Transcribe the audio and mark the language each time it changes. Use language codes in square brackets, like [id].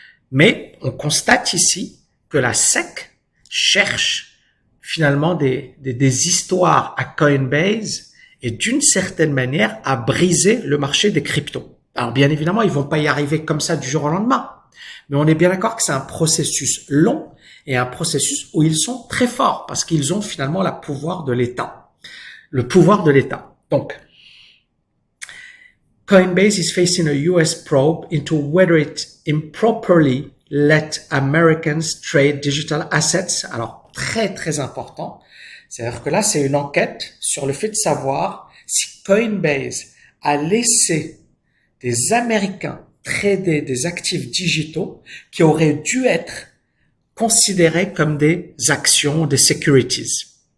[fr] Mais on constate ici que la SEC cherche finalement des histoires à Coinbase et d'une certaine manière à briser le marché des cryptos. Alors bien évidemment, ils vont pas y arriver comme ça du jour au lendemain. Mais on est bien d'accord que c'est un processus long et un processus où ils sont très forts parce qu'ils ont finalement le pouvoir de l'État. Le pouvoir de l'État. [en] Donc, Coinbase is facing a US probe into whether it improperly let Americans trade digital assets. [fr] Alors, très, très important. C'est-à-dire que là, c'est une enquête sur le fait de savoir si Coinbase a laissé des Américains trader des actifs digitaux qui auraient dû être considérés comme des actions, des securities.